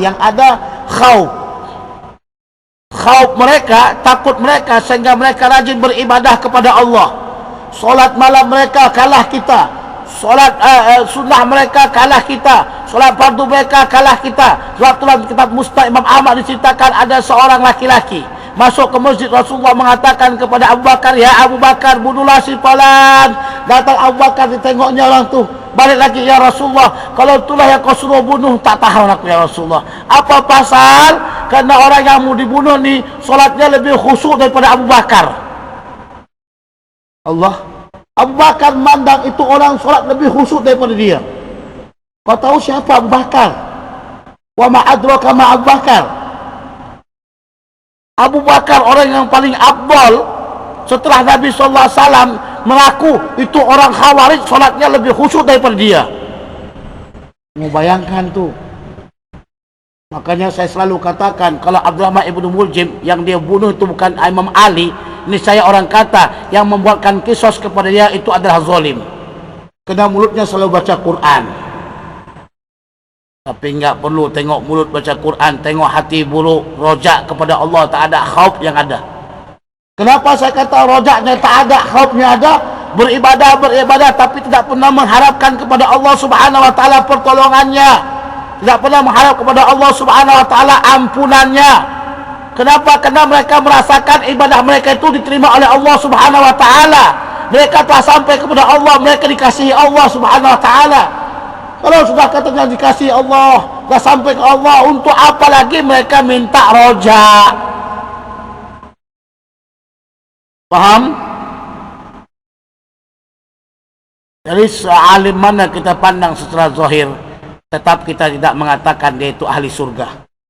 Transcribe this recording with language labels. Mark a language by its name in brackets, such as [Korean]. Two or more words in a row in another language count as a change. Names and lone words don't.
[Malay] Yang ada khauf. Khauf mereka, takut mereka, sehingga mereka rajin beribadah kepada Allah. Solat malam mereka kalah kita. Solat sunnah mereka kalah kita. Solat fardu mereka kalah kita. Sebab dalam kitab Musnad Imam Ahmad diceritakan ada seorang laki-laki masuk ke masjid, Rasulullah mengatakan kepada Abu Bakar, ya Abu Bakar, bunuhlah si fulan. Datang Abu Bakar, ditengoknya orang tu, balik lagi, ya Rasulullah, kalau itulah yang kau suruh bunuh, tak tahan aku ya Rasulullah. Apa pasal? Karena orang yang mau dibunuh ni solatnya lebih khusyuk daripada Abu Bakar. Allah, Abu Bakar memandang itu orang solat lebih khusyuk daripada dia. Kau tahu siapa Abu Bakar? [Arabic] وما أدراك ما أبو بكر. [Malay] Abu Bakar orang yang paling afdal setelah Nabi [Arabic] صلى الله عليه وسلم, [Malay] mengaku itu orang khawarij solatnya lebih khusyuk daripada dia. Mau bayangkan tu. Makanya saya selalu katakan, kalau Abdurrahman ibnu Muljim yang dia bunuh itu bukan Imam Ali, ini saya orang kata yang membuatkan kisos kepada dia itu adalah zalim. Kerana mulutnya selalu baca Quran. Tapi enggak perlu tengok mulut baca Quran, tengok hati buruk, rojak kepada Allah, tak ada khauf yang ada. Kenapa saya kata rojaknya tak ada, khaufnya ada? Beribadah tapi tidak pernah mengharapkan kepada Allah [Arabic] سبحانه وتعالى [Malay] pertolongannya. Tidak pernah mengharap kepada Allah [Arabic] سبحانه وتعالى [Malay] ampunannya. Kenapa? Karena mereka merasakan ibadah mereka itu diterima oleh Allah [Arabic] سبحانه وتعالى. [Malay] Mereka telah sampai kepada Allah, mereka dikasihi Allah [Arabic] سبحانه وتعالى. [Malay] Kalau sudah katanya dikasihi Allah, dah sampai ke Allah, untuk apa lagi mereka minta rojak? Faham? Jadi sealim mana kita pandang secara zahir, tetap kita tidak mengatakan dia itu ahli surga.